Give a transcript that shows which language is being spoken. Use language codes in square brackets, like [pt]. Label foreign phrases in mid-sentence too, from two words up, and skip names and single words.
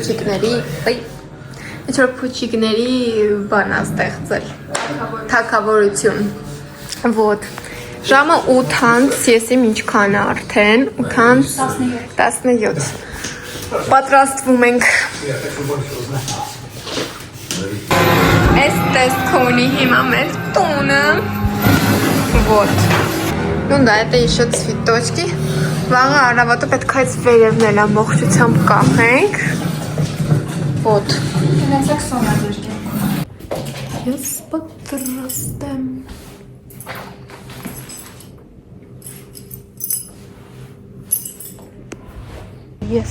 [hy] փուչիկների բան է ստեղծել։ Թագավորություն։ Вот։ Ժամը 8-ից ես իմ ինչքան է արդեն 8-ից 17։ Պատրաստվում ենք։ Այս տեսք ունի հիմա մեր տունը։ Вот. [ru] Ну да, это еще цветочки. [hy] Վաղը առավոտը պետք է այս վերևն էլ ամբողջությամբ կախենք։ Вот. Ունեցեք Սոնա ձեր։ Ես պատրաստ եմ։ Yes.